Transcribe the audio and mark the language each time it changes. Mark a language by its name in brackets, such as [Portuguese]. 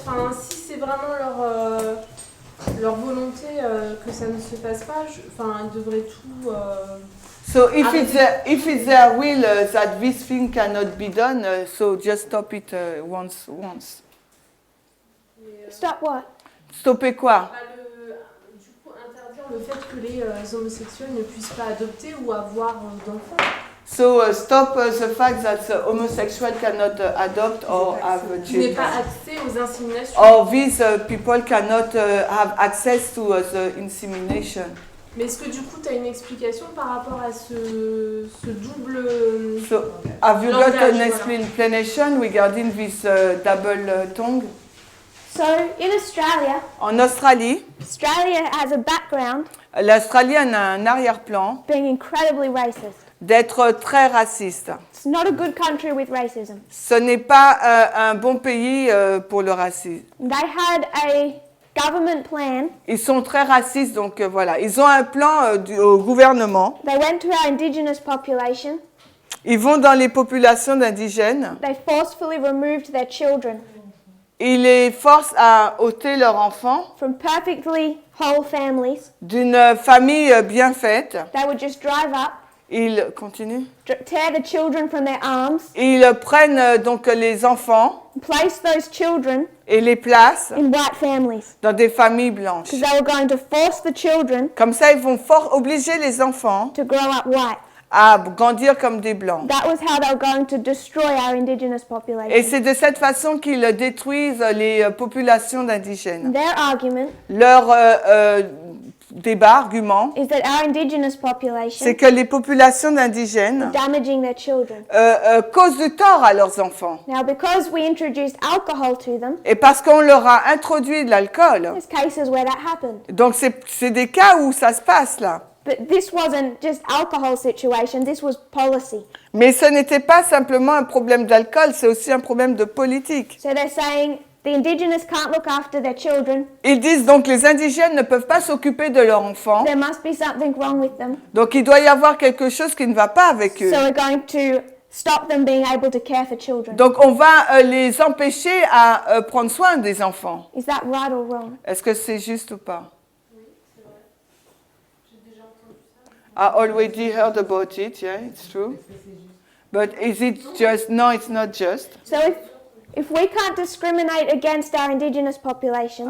[French] Enfin, si c'est vraiment leur volonté que ça ne se passe pas, ils devraient tout. [English] So if it's their will that this thing cannot be done, so just stop it once. Stop what? [French] Stopper quoi? Du coup, interdire le fait que les homosexuels ne puissent pas adopter ou avoir d'enfants. [English] So stop the fact that the homosexual cannot adopt or have [French] Qui n'ait [English] children. [French] pas accès aux inséminations. [English] Or these people cannot have access to the insemination. [French] Mais est-ce que du coup, tu as une explication par rapport à ce double [English] So, have you got [French] langage, [English] an explanation regarding this double tongue? So in Australia, [French] En Australie, [English] Australia has a background [French] l'Australie a un arrière-plan [English] being incredibly racist. [French] d'être très raciste. [English] It's not a good country with racism. [French] Ce n'est pas un bon pays pour le racisme. [English] They had a government plan. [French] Ils sont très racistes, donc voilà. Ils ont un plan au gouvernement. [English] They went to our indigenous population. [French] Ils vont dans les populations d'indigènes. [English] They forcefully removed their children [French] Ils les forcent à ôter leurs enfants [English] from perfectly whole families. [French] d'une famille bien faite. [English] They would just drive up, [French] Ils continuent. [English] tear the children from their arms, [French] Ils prennent donc les enfants [English] place those children [French] et les placent [English] in white families [French] dans des familles blanches. [English] because they were going to force the children [French] Comme ça, ils vont obliger les enfants [English] to grow up white. [French] à grandir comme des blancs. [English] That was how they were going to destroy our indigenous [French] Et [English] population. [French] c'est de cette façon qu'ils détruisent les populations d'indigènes. [English] Their argument [French] Leur débat, argument, [English] is that our indigenous population [French] c'est que les populations [English] are [French] d'indigènes [English] damaging their children. [French] causent du tort à leurs enfants. [English] Now, because we introduced alcohol to them, [French] Et parce qu'on leur a introduit de l'alcool. [English] there's cases where that happened. [French] Donc c'est des cas où ça se passe là. [English] But this wasn't just alcohol situation, this was policy. [French] Mais ce n'était pas simplement un problème d'alcool, c'est aussi un problème de politique. [English] So they're saying the indigenous can't look after their children, [French] Ils disent donc les indigènes ne peuvent pas s'occuper de leurs enfants. [English] there must be something wrong with them. [French] Donc il doit y avoir quelque chose qui ne va pas avec eux. [English] So we're going to stop them being able to care for children. [French] Donc on va les empêcher à prendre soin des enfants. [English] Is that right or wrong? [French] Est-ce que c'est juste ou pas? [English] I already heard about it, yeah, it's true. But is it just, no, it's not just. So if we can't discriminate against our indigenous population,